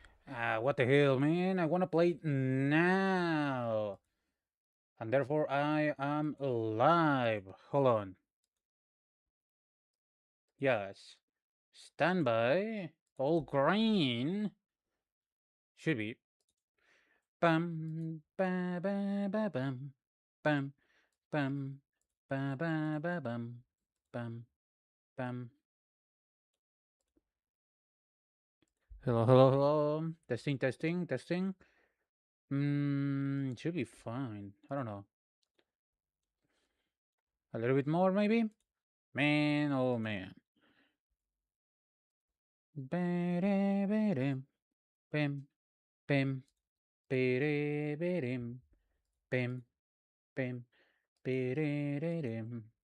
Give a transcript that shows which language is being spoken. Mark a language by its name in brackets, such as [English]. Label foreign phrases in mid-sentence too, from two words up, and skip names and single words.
[English] What the hell, man? I wanna play it now. And therefore I am live. Hold on. Yes. Standby. All green. Should be. Bam ba ba ba bam. Bam bam ba ba ba bam. Bam bam. Hello, hello, hello. Testing, testing, testing. Should be fine. I don't know. A little bit more, maybe? Man, oh man. Ba-da-ba-dum, bim, bim, ba-da-ba-dum, bim, bim, ba-da-da-dum.